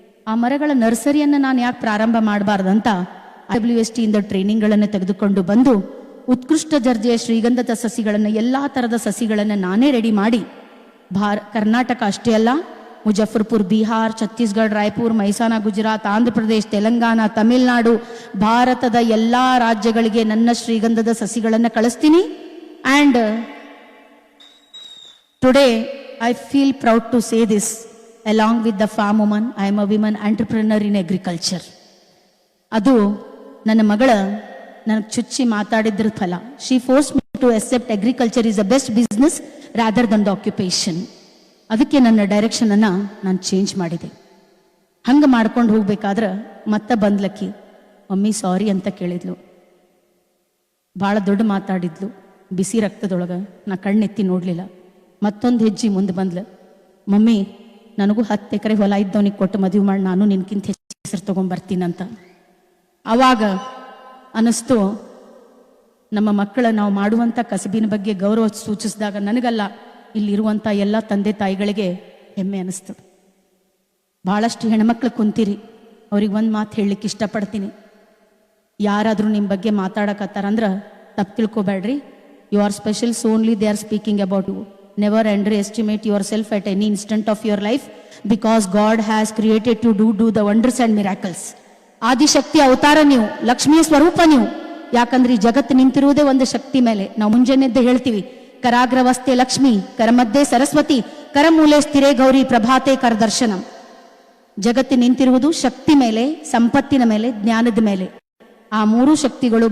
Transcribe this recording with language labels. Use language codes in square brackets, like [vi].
[kn] ಆ ಮರಗಳ ನರ್ಸರಿಯನ್ನು ನಾನು ಯಾಕೆ ಪ್ರಾರಂಭ ಮಾಡಬಾರ್ದಂತ WST ಇಂದ ಟ್ರೈನಿಂಗ್ಗಳನ್ನು ತೆಗೆದುಕೊಂಡು ಬಂದು ಉತ್ಕೃಷ್ಟ ದರ್ಜೆಯ ಶ್ರೀಗಂಧದ ಸಸಿಗಳನ್ನು, ಎಲ್ಲ ಥರದ ಸಸಿಗಳನ್ನು ನಾನೇ ರೆಡಿ ಮಾಡಿ ಕರ್ನಾಟಕ ಅಷ್ಟೇ ಅಲ್ಲ, ಮುಜಫರ್ಪುರ್, ಬಿಹಾರ್, ಛತ್ತೀಸ್ಗಢ, ರಾಯ್ಪುರ್, ಮೈಸಾನ, ಗುಜರಾತ್, ಆಂಧ್ರ ಪ್ರದೇಶ್, ತೆಲಂಗಾಣ, ತಮಿಳುನಾಡು, ಭಾರತದ ಎಲ್ಲ ರಾಜ್ಯಗಳಿಗೆ ನನ್ನ ಶ್ರೀಗಂಧದ ಸಸಿಗಳನ್ನು ಕಳಿಸ್ತೀನಿ. [en] And today I feel proud to say this along with the farm woman, I am a woman entrepreneur in agriculture. [kn] ಅದು ನನ್ನ ಮಗಳ ನನಗೆ ಚುಚ್ಚಿ ಮಾತಾಡಿದ್ರ ಫಲ. [en] She forced me to accept agriculture is the best business rather than the occupation. [kn] ಅದಕ್ಕೆ ನನ್ನ ಡೈರೆಕ್ಷನನ್ನು ನಾನು change ಮಾಡಿದೆ. ಹಂಗೆ ಮಾಡ್ಕೊಂಡು ಹೋಗ್ಬೇಕಾದ್ರೆ ಮತ್ತೆ ಬಂದ್ಲಕ್ಕಿ, ಮಮ್ಮಿ ಸಾರಿ ಅಂತ ಕೇಳಿದ್ಲು. ಭಾಳ ದೊಡ್ಡ ಮಾತಾಡಿದ್ಲು, ಬಿಸಿ ರಕ್ತದೊಳಗೆ. ನಾ ಕಣ್ಣೆತ್ತಿ ನೋಡಲಿಲ್ಲ. ಮತ್ತೊಂದು ಹೆಜ್ಜೆ ಮುಂದೆ ಬಂದ್ಲು, ಮಮ್ಮಿ ನನಗೂ 10 ಎಕರೆ ಹೊಲ ಇದ್ದವನಿಗೆ ಕೊಟ್ಟು ಮದುವೆ ಮಾಡಿ ನಾನು ನಿನ್ಕಿಂತ ಹೆಚ್ಚು ಹೆಸರು ತೊಗೊಂಡ್ಬರ್ತೀನಂತ. ಆವಾಗ ಅನ್ನಿಸ್ತು, ನಮ್ಮ ಮಕ್ಕಳ ನಾವು ಮಾಡುವಂಥ ಕಸಬಿನ ಬಗ್ಗೆ ಗೌರವ ಸೂಚಿಸಿದಾಗ ನನಗಲ್ಲ, ಇಲ್ಲಿರುವಂಥ ಎಲ್ಲ ತಂದೆ ತಾಯಿಗಳಿಗೆ ಹೆಮ್ಮೆ ಅನ್ನಿಸ್ತದೆ. ಭಾಳಷ್ಟು ಹೆಣ್ಮಕ್ಳು ಕುಂತೀರಿ, ಅವ್ರಿಗೆ ಒಂದು ಮಾತು ಹೇಳಲಿಕ್ಕೆ ಇಷ್ಟಪಡ್ತೀನಿ. ಯಾರಾದರೂ ನಿಮ್ಮ ಬಗ್ಗೆ ಮಾತಾಡಕತ್ತಾರಂದ್ರೆ ತಪ್ಪು ತಿಳ್ಕೊಬೇಡ್ರಿ. [en] You are special, so only they are speaking about you. Never underestimate yourself at any instant of your life because God has created to do the wonders and miracles. [kn] Adishakti ಅವತಾರ ನೀವು, ಲಕ್ಷ್ಮಿಯ ಸ್ವರೂಪ ನೀವು. ಯಾಕಂದ್ರೆ ಈ ಜಗತ್ತು ನಿಂತಿರುವುದೇ ಒಂದು ಶಕ್ತಿ ಮೇಲೆ. ನಾವು ಮುಂಜಾನೆದ್ದು ಹೇಳ್ತೀವಿ, [sa] ಕರಾಗ್ರವಸ್ತೆ ಲಕ್ಷ್ಮಿ, ಕರಮಧ್ಯೆ ಸರಸ್ವತಿ, ಕರಮೂಲೆ ಸ್ಥಿರೇ ಗೌರಿ, ಪ್ರಭಾತೆ ಕರದರ್ಶನಂ. [kn] ಜಗತ್ತು ನಿಂತಿರುವುದು ಶಕ್ತಿ ಮೇಲೆ, ಸಂಪತ್ತಿನ ಮೇಲೆ, ಜ್ಞಾನದ ಮೇಲೆ. ಆ 3 ಶಕ್ತಿಗಳು.